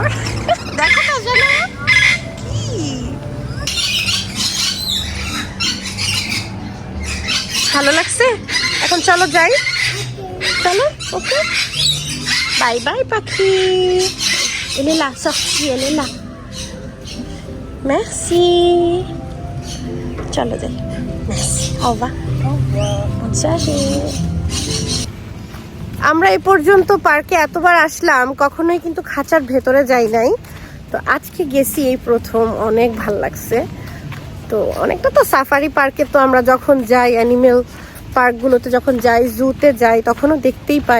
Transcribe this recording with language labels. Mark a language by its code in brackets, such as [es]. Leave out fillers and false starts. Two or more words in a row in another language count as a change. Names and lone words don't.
[bn] দেখো না জানা কি ভালো লাগছে। এখন চলো যাই, চলো। [en] okay bye bye [bn] পাখি। এলে লা সখি, এলে লা, merci. চলো যাই, [fr] merci, au revoir. [bn] আমরা এই পর্যন্ত পার্কে এতবার আসলাম, কখনোই কিন্তু খাঁচার ভেতরে যাই নাই। তো আজকে গেছি এই প্রথম, অনেক ভাল লাগছে। তো অনেকটা তো সাফারি পার্কে তো আমরা যখন যাই, অ্যানিমেল পার্কগুলোতে যখন যাই, জুতে যাই, তখনও দেখতেই পাই।